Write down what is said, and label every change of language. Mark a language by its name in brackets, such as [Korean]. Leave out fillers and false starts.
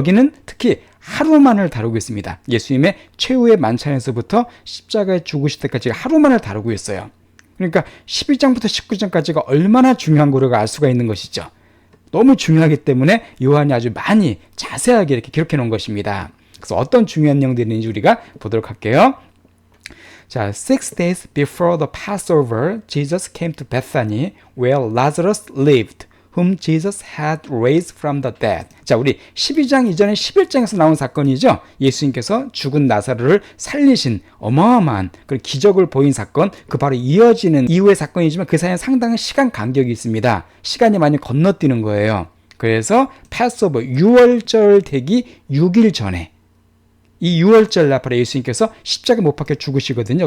[Korean] 여기는 특히 하루만을 다루고 있습니다. 예수님의 최후의 만찬에서부터 십자가에 죽으실 때까지 하루만을 다루고 있어요. 그러니까 12장부터 19장까지가 얼마나 중요한 거를 알 수가 있는 것이죠. 너무 중요하기 때문에 요한이 아주 많이 자세하게 이렇게 기록해 놓은 것입니다. 그래서 어떤 중요한 내용들이 있는지 우리가 보도록 할게요. [English] 자, 6 days before the Passover, Jesus came to Bethany, where Lazarus lived, whom Jesus had raised from the dead. [Korean] 자, 우리 12장 이전에 11장에서 나온 사건이죠. 예수님께서 죽은 나사로를 살리신 어마어마한 그런 기적을 보인 사건, 그 바로 이어지는 이후의 사건이지만 그 사이에 상당한 시간 간격이 있습니다. 시간이 많이 건너뛰는 거예요. 그래서 패스오버, 유월절 되기 6일 전에 이 6월절 날 예수님께서 십자가에 못 박혀 죽으시거든요.